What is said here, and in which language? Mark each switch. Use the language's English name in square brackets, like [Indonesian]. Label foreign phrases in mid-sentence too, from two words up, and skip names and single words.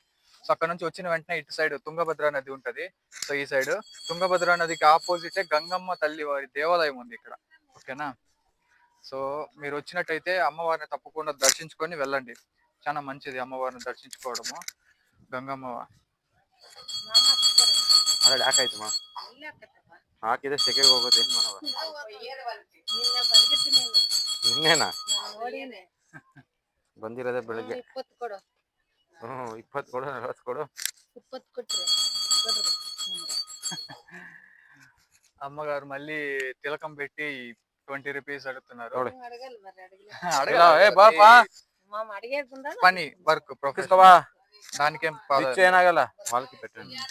[Telugu] సో అక్కడ నుంచి వచ్చిన వెంటనే ఇటు సైడ్ తుంగభద్ర నది ఉంటది. సో ఈ సైడ్ తుంగభద్ర నదికి ఆపోజిటే గంగమ్మ తల్లి వారి దేవాలయం ఉంది ఇక్కడ. ఓకేనా, సో మీరు వచ్చినట్టయితే అమ్మవారిని తప్పకుండా దర్శించుకొని వెళ్ళండి. చాలా మంచిది అమ్మవారిని దర్శించుకోవడము. గంగమ్మ [Kannada] ಹಾಕಿದ್ರೆ ಸೆಕೆಗೆ ಹೋಗುತ್ತೆ ನಿನ್ನೆನಾ ಬಂದಿರೋದೇ ಬೆಳಿಗ್ಗೆ. 20 ಕೊಡು 40 ಕೊಡು. [Telugu] అమ్మగారు మళ్ళీ తిలకం పెట్టి 20 రూపీస్ అడుగుతున్నారు. పని [English] work profession, [Telugu] దానికేం ఏనాగల వాళ్ళకి పెట్టండి.